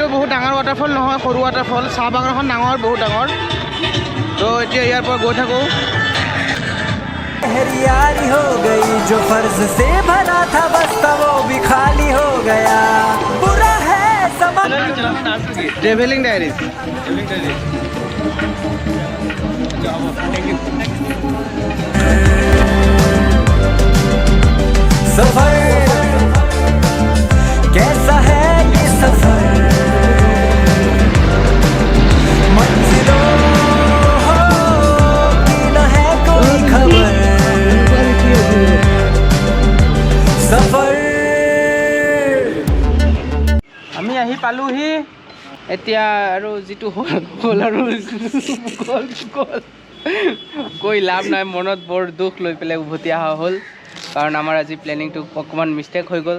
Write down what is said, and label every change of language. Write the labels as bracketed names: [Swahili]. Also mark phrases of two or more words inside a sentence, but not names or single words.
[Assamese] বহুত ডাঙৰ ৱাটাৰফল নহয়, সৰু ৱাটাৰফল। চাহ বাগানখন ডাঙৰ, বহুত ডাঙৰ। তো এতিয়া ইয়াৰ পৰা গৈ থাকোঁ। [Hindi] यारी हो गई जो फर्ज से भरा था, बस्ता वो भी खाली हो गया, बुरा है समा। ट्रेवलिंग डायरीज। सफर कैसा है ये सफर, मंजिलों की न है कोई खबर, सफर। [Assamese] আমি আহি পালোহি এতিয়া, আৰু যিটো হ'ল আৰু গ'ল। কৈ লাভ নাই, মনত বৰ দুখ লৈ পেলাই উভতি অহা হ'ল, কাৰণ আমাৰ আজি প্লেনিংটো অকণমান মিষ্টেক হৈ গ'ল।